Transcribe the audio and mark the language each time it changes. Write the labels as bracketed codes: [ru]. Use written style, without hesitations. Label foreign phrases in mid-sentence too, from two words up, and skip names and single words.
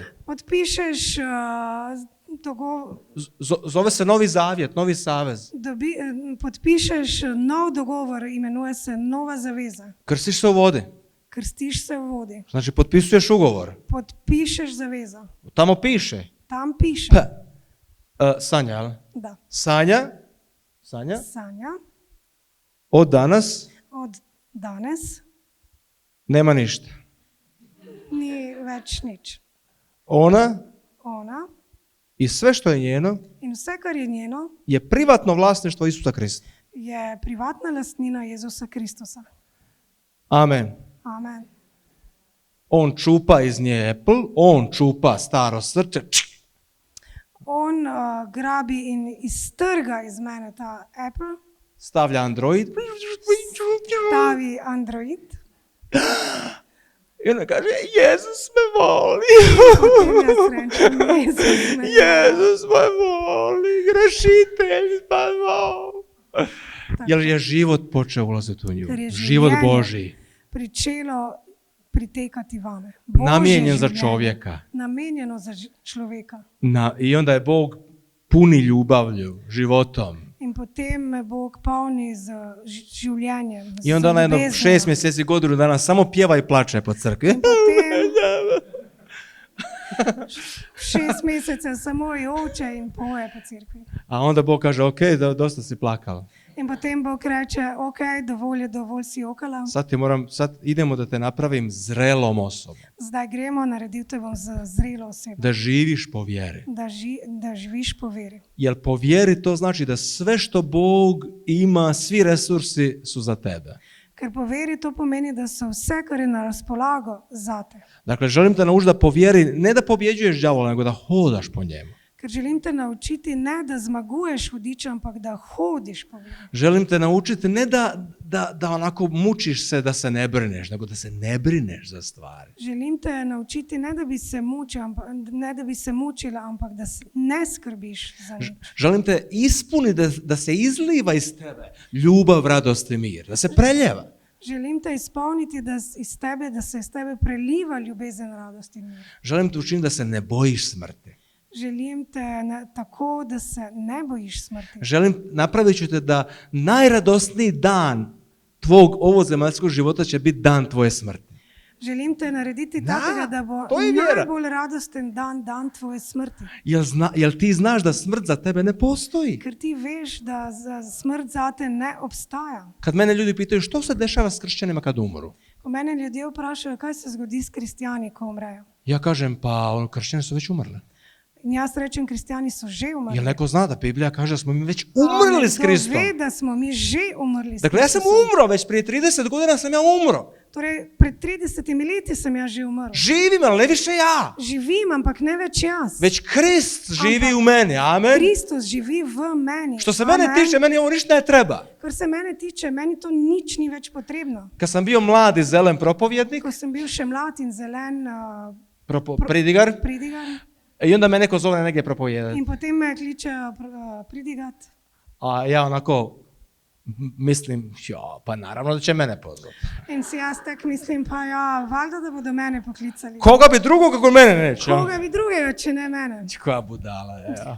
[sl] Podpišeš dogovor, [hr] Zove se Novi Zavjet, Novi Savez. [sl] podpišeš nov dogovor, imenuje se Nova zaveza. [hr] Krstiš se u vodi. [sl] Krstiš se v vodi. [hr] Znači, potpisuješ ugovor. [sl] Podpišeš zavezo. [hr] Tamo piše. [sl] Tam piše. [hr] Sanja, jel? Da. Sanja, [sl] Sanja, [hr] od danas [sl] od danes [hr] nema ništa. [sl] ni več nič. [hr] Ona [sl] Ona [hr] i sve što je njeno [sl] in vse, kar je njeno, [hr] je privatno vlasništvo Isusa Krista. [sl] je privatna lastnina Jezusa Kristusa. [hr] Amen. [sl] Amen. [hr] On čupa iz nje Apple, on čupa staro srce, [sl] On grabi in iztrga iz mene ta Apple, [hr] stavlja Android [sl] stavi Android, [hr] i onda kaže, Jezus me voli. [sl] potem jaz rečem, Jezus me Jezus me voli, grešitelj me voli. [hr] Jer je život počeo ulaziti u nju. [sl] Ker je [hr] Život [sl] življenje [hr] Božji. [sl] pričelo pritekati vame. Božje [hr] Namijenjen za [sl] življenje, [hr] čovjeka. [sl] Namenjeno za človeka. [hr] I onda je Bog puni ljubavlju, životom. [sl] In potem me Bog polni z življenjem. [hr] I onda [sl] z [hr] ona jedno [sl] ljubeznijo. [hr] 6 mjeseci, godinu dana samo pjeva i plače po crkvi. [sl] In potem 6 mesecev samo joče in poje po cerkvi. [hr] A onda Bog kaže, ok, dosta si plakala. [sl] In potem Bog reče, ok, dovolj si jokala, [hr] Sad idemo da te napravim zrelom osobom. [sl] zdaj gremo, naredil te bom za zrelo osebo, [hr] Da živiš po vjeri. [sl] da živiš po veri. [hr] Jer po vjeri to znači da sve što Bog ima, svi resursi su za tebe. [sl] Ker po veri to pomeni, da so vse, kar je na razpolago, zate. [hr] Dakle, želim te naučiti da po vjeri, ne da pobjeđuješ đavola, nego da hodaš po njemu. [sl] Ker želim te naučiti ne da zmaguješ hudiča, ampak da hodiš po veri. [hr] Želim te naučiti ne da onako mučiš se da se ne brineš, nego da se ne brineš za stvari. [sl] Želim te naučiti ne da bi se mučila, ampak da ne skrbiš za nič. [hr] Želim te ispuniti da se izliva iz tebe ljubav, radost i mir, da se preljeva. [sl] Želim te izpolniti da se iz tebe preliva ljubezen, radost in mir. [hr] Želim te učiniti da se ne bojiš smrti. [sl] Želim te tako, da se ne bojiš smrti. [hr] Napravit ću te da najradosniji dan tvog ovozemaljskog života će biti dan tvoje smrti. [sl] Želim te narediti takega, da bo [hr] to je vjera. [sl] najbolj radosten dan tvoje smrti. [hr] Jel ti znaš da smrt za tebe ne postoji? [sl] Ker ti veš, da smrt zate ne obstaja. [hr] Kad mene ljudi pitaju što se dešava s kršćanima kad umru, [sl] Ko mene ljudje vprašajo, kaj se zgodi s kristijani, ko umrejo. [hr] ja kažem pa kršćani su već umrli. [sl] In jaz rečem, kristijani so že umrli. [hr] Jel neko zna da Biblija kaže da smo mi već umrli s Kristom? [sl] Ve, da smo mi že umrli s [hr] Dakle, ja sam [sl] Kristusom. [hr] umro, već prije 30 godina sam ja umro. [sl] Torej, pred 30 leti sem ja že umrl. [hr] Živim, ali ne više ja. [sl] Živim, ampak ne več jaz. [hr] Već Krist živi u meni, amen. [sl] Kristus živi v meni. [hr] Što se mene [sl] Amen. [hr] tiče, meni ovo ništa ne treba. [sl] Kar se mene tiče, meni to nič ni več potrebno. [hr] Kad sam bio mladi zelen propovjednik, [sl] Ko sem bil še mlad in zelen pridigar, pridigar, [hr] i onda me neko zove negdje propovijedati. [sl] in potem me kličejo pridigat. [hr] A ja onako mislim, pa naravno da će mene pozvati. [sl] In si jaz tak mislim, pa ja, valjda da bodo mene poklicali. [hr] Koga bi drugog kako mene neće? [sl] Koga bi drugega, če ne mene? [hr] Koja budala je. Ja.